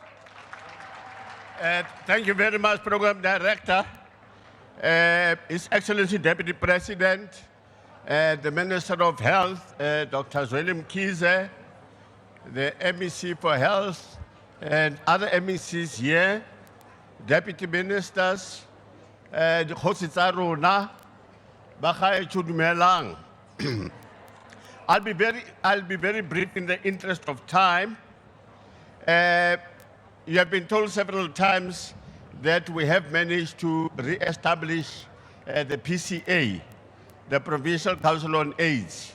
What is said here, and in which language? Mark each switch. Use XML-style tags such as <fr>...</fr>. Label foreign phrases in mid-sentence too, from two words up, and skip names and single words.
<en>Thank you very much, Program Director, His Excellency Deputy President, the Minister of Health, Dr. Zweli Mkhize, the MEC for Health, and other MECs here, Deputy Ministers, the</en> <tn>Kgosi tsa rona, Bagaetsho dumelang.</tn> <en>I'll be very brief in the interest of time. You have been told several times that we have managed to re-establish the PCA, the Provincial Council on AIDS.</en>